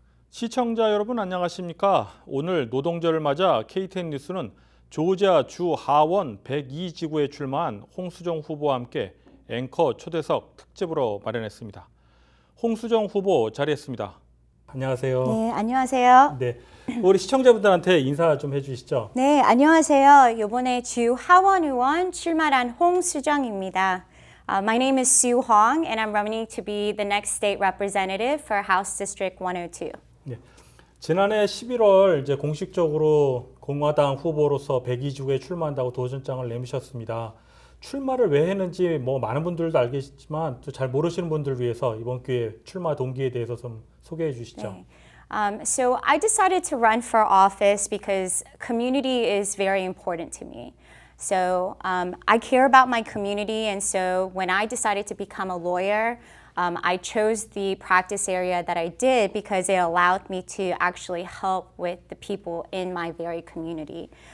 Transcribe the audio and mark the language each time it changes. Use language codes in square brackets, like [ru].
[ko] 시청자 여러분 안녕하십니까? 오늘 노동절을 맞아 KTN 뉴스는 조지아 주 하원 102지구에 출마한 홍수정 후보와 함께 앵커 초대석 특집으로 마련했습니다. 홍수정 후보 자리했습니다. 안녕하세요. 네, 안녕하세요. 네, 우리 시청자분들한테 인사 좀 해주시죠. 네, 안녕하세요. 이번에 주 하원 의원 출마한 홍수정입니다. [en] My name is Sue Hong, and I'm running to be the next state representative for House District 102. [ko] 네, 지난해 11월 이제 공식적으로 공화당 후보로서 102지구에 출마한다고 도전장을 내미셨습니다. 출마를 왜 했는지 많은 분들도 알겠지만 또 잘 모르시는 분들을 위해서 이번 기회에 출마 동기에 대해서 좀 소개해 주시죠. 네. [en] So I decided to run for office because community is very important to me. So I care about my community, and so when I decided to become a lawyer, I chose the practice area that I did because it allowed me to actually help with the people in my very community.